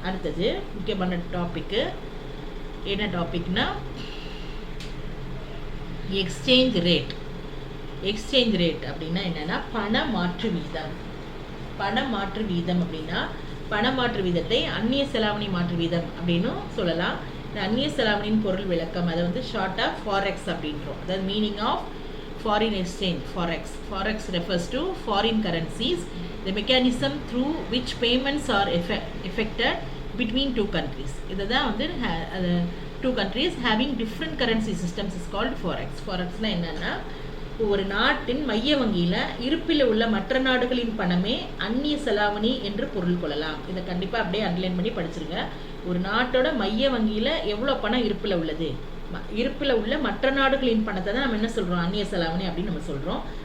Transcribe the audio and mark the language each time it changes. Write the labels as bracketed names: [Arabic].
[Tamil] அடுத்தது முக்கியமான டாபிக்கு என்ன டாபிக்னா எக்ஸ்சேஞ்ச் ரேட். எக்ஸ்சேஞ்ச் ரேட் அப்படின்னா என்னென்னா பணமாற்று வீதம். பணமாற்று வீதம் அப்படின்னா பணமாற்று வீதத்தை அந்நிய செலாவணி மாற்று வீதம் அப்படின்னும் சொல்லலாம். இந்த அந்நிய செலாவணியின் பொருள் விளக்கம் அதை ஷார்ட்டாக ஃபாரெக்ஸ் அப்படின்றோம். அதாவது [English] Meaning of foreign exchange, forex. Forex refers to foreign currencies, the mechanism through which payments are effected between two countries. [Tamil] இதுதான் வந்து [English] two countries having different currency systems is called forex. [Tamil] Forexனா என்னன்னா, ஒரு நாட்டின் மைய வங்கியில் இருப்பில் உள்ள மற்ற நாடுகளின் பணமே அந்நிய செலாவணி என்று பொருள் கொள்ளலாம். இதை கண்டிப்பாக அப்படியே அண்டர்லைன் பண்ணி படிச்சிருங்க. ஒரு நாட்டோட மைய வங்கியில் எவ்வளோ பணம் இருப்பில் உள்ளது, இருப்பில் உள்ள மற்ற நாடுகளின் பணத்தை தான் நம்ம என்ன சொல்கிறோம், அந்நிய செலாவணி அப்படின்னு நம்ம சொல்கிறோம்.